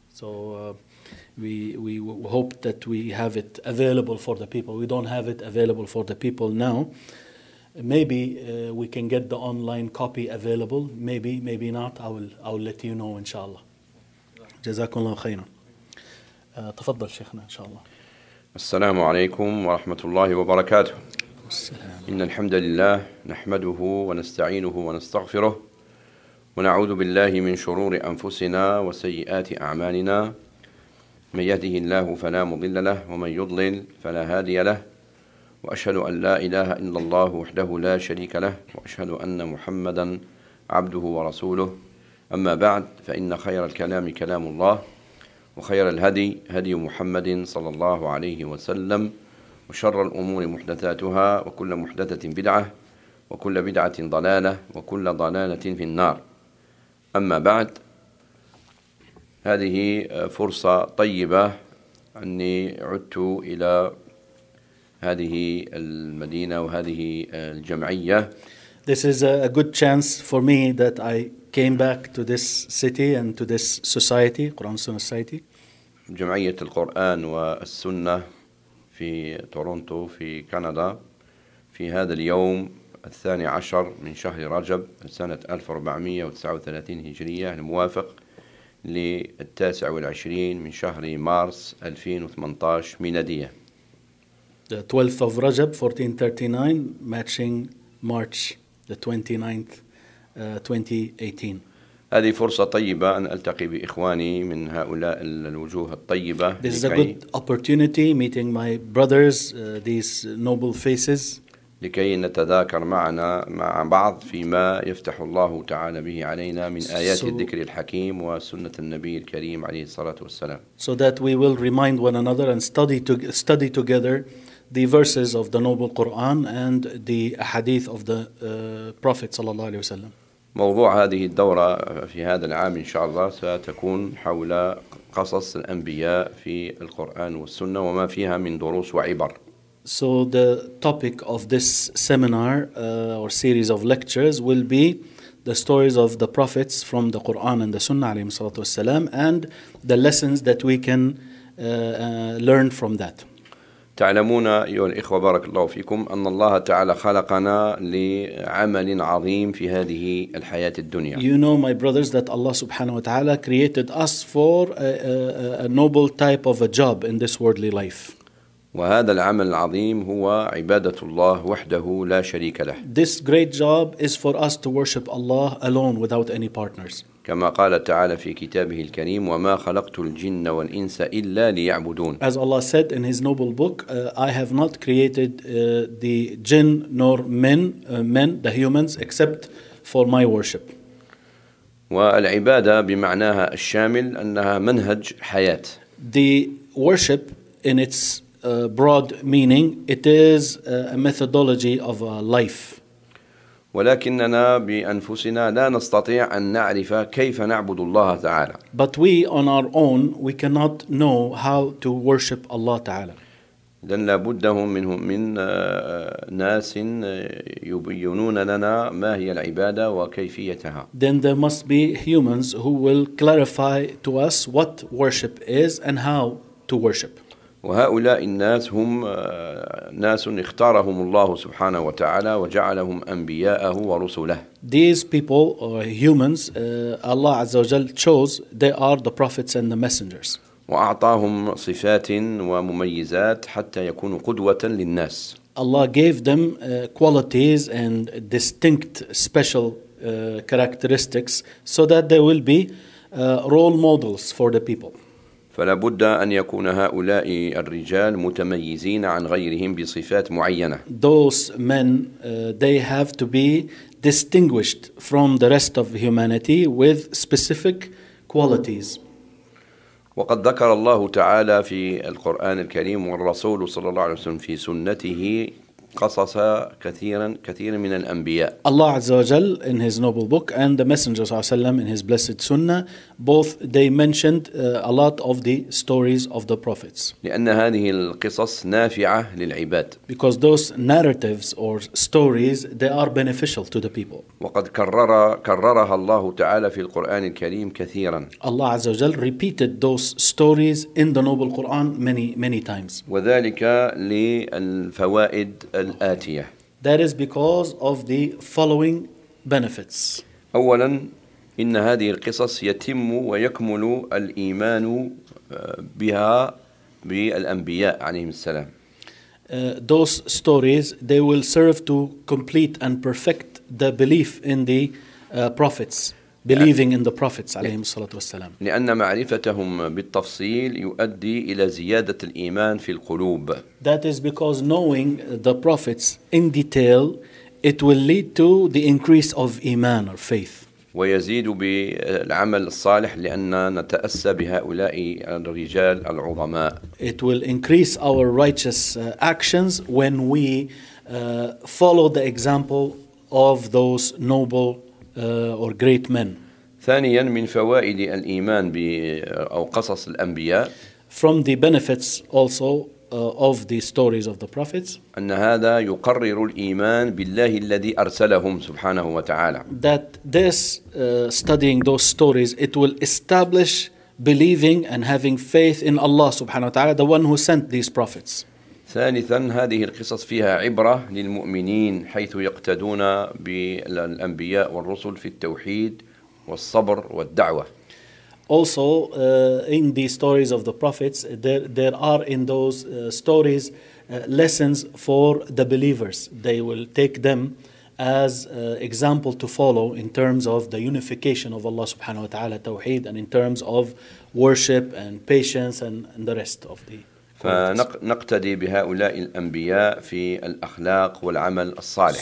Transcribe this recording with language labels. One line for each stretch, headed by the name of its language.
English: So we hope that we have it available for the people. We don't have it available for the people now. Maybe we can get the online copy available. Maybe, maybe not. I will let you know, inshallah.
Arabic: Jazakallah khairan. تفضل شيخنا إن شاء الله. السلام عليكم ورحمة الله وبركاته. السلام. إن الحمد لله نحمده ونستعينه ونستغفره ونعوذ بالله من شرور أنفسنا وسيئات أعمالنا. من يهده الله فلا مضل له ومن يضلل فلا هادي له. وأشهد أن لا إله إلا الله وحده لا شريك له وأشهد أن محمدا عبده ورسوله. أما بعد فإن خير الكلام كلام الله. وخير الهدي هدي محمد صلى الله عليه وسلم وشر الأمور محدثاتها وكل محدثة بدعة وكل بدعة ضلالة وكل ضلالة في النار أما بعد هذه فرصة طيبة أني عدت إلى هذه المدينة وهذه الجمعية.
English: This is a good chance for me that I came back to this city and to this society, Quran Sunnah Society.
Arabic: جمعية القرآن والسنة في تورونتو في كندا في هذا اليوم 12 من شهر رجب سنة 1439 هجرية الموافق للتاسع والعشرين من شهر مارس 2018 ميلادية.
English: The 12th of Rajab 1439 matching March the 29th 2018.
Arabic: هذه فرصة طيبة أن ألتقي بإخواني من هؤلاء الوجوه الطيبة.
English: This is a good opportunity meeting my brothers, these noble faces.
Arabic: لكي نتذاكر معنا مع بعض فيما يفتح الله تعالى به علينا من آيات الذكر الحكيم وسنة النبي الكريم عليه الصلاة والسلام.
English: So that we will remind one another and study together the verses of the noble Quran and the hadith of the Prophet
Arabic: صلى الله عليه وسلم. موضوع هذه الدورة في هذا العام إن شاء الله ستكون حول قصص الأنبياء في القرآن والسنة وما فيها من دروس وعبر.
English: So the topic of this seminar or series of lectures will be the stories of the prophets from the Quran and the Sunnah
Arabic: عليهم الصلاة والسلام
English: and the lessons that we can learn from that.
Arabic: تعلمون أيها الإخوة بارك الله فيكم أن الله تعالى خلقنا لعمل عظيم في هذه الحياة الدنيا.
English: You know my brothers that Allah
Arabic: سبحانه وتعالى
English: created us for a noble type of a job in this worldly life.
Arabic: وهذا العمل العظيم هو عبادة الله وحده لا شريك له.
English: This great job is for us to worship Allah alone without any partners.
Arabic: كما قال تعالى في كتابه الكريم وما خلقت الجن والإنس إلا ليعبدون.
English: As Allah said in His noble book, I have not created the jinn nor men, the humans, except for my worship.
Arabic: والعبادة بمعناها الشامل أنها منهج حياة.
English: The worship in its broad meaning, it is a methodology of a life.
Arabic: ولكننا بأنفسنا لا نستطيع أن نعرف كيف نعبد الله تعالى.
English: But we on our own we cannot know how to worship Allah تعالى.
Arabic: إذن لابد من ناس يبينون لنا ما هي العبادة وكيفيتها.
English: Then there must be humans who will clarify to us what worship is and how to worship.
Arabic: وهؤلاء الناس هم ناس اختارهم الله سبحانه وتعالى وجعلهم أنبياءه ورسله.
English: These people or humans, Allah
Arabic: عز وجل
English: chose, they are the prophets and the messengers.
Arabic: وأعطاهم صفات ومميزات حتى يكونوا قدوة للناس.
English: Allah gave them qualities and distinct special characteristics so that they will be role models for the people.
Arabic: فلا بد أن يكون هؤلاء الرجال متميزين عن غيرهم بصفات معينة.
English: Those men they have to be distinguished from the rest of humanity with specific qualities.
Arabic: وقد ذكر الله تعالى في القرآن الكريم والرسول صلى الله عليه وسلم في سنته قصص كثيرا من الأنبياء. الله عز وجل
English: in his noble book and the messenger
Arabic: صلى الله عليه وسلم
English: in his blessed sunnah both they mentioned a lot of the stories of the prophets.
Arabic: لأن هذه القصص نافعة للعباد.
English: Because those narratives or stories they are beneficial to the people.
Arabic: وقد كررها الله تعالى في القرآن الكريم كثيرا. الله عز وجل
English: repeated those stories in the noble Quran many times.
Arabic: وذلك للفوائد الآتية.
English: That is because of the following benefits.
Arabic: أولا إن هذه القصص يتم ويكمل الإيمان بها بالأنبياء عليهم السلام.
English: Those stories they will serve to complete and perfect the belief in the prophets. Believing in the prophets
Arabic: عليهم الصلاة والسلام. لأن معرفتهم بالتفصيل يؤدي إلى زيادة الإيمان في القلوب.
English: That is because knowing the prophets in detail, it will lead to the increase of iman or faith.
Arabic: ويزيد بالعمل الصالح لأن نتأسى بهؤلاء الرجال العظماء.
English: It will increase our righteous actions when we follow the example of those noble or great men.
Arabic: ثانيا من فوائد الإيمان أو قصص الأنبياء.
English: From the benefits also of the stories of the prophets.
Arabic: أن هذا يقرر الإيمان بالله الذي أرسلهم سبحانه وتعالى.
English: That this studying those stories it will establish believing and having faith in Allah
Arabic: سبحانه وتعالى
English: the one who sent these prophets.
Arabic: ثالثا هذه القصص فيها عبرة للمؤمنين حيث يقتدون بالأنبياء والرسل في التوحيد والصبر والدعوة.
English: Also in the stories of the prophets there are in those stories lessons for the believers. They will take them as example to follow in terms of the unification of Allah
Arabic: سبحانه وتعالى توحيد
English: and in terms of worship and patience and the rest of the
Arabic: فنقتدي بهؤلاء الأنبياء في الأخلاق والعمل الصالح.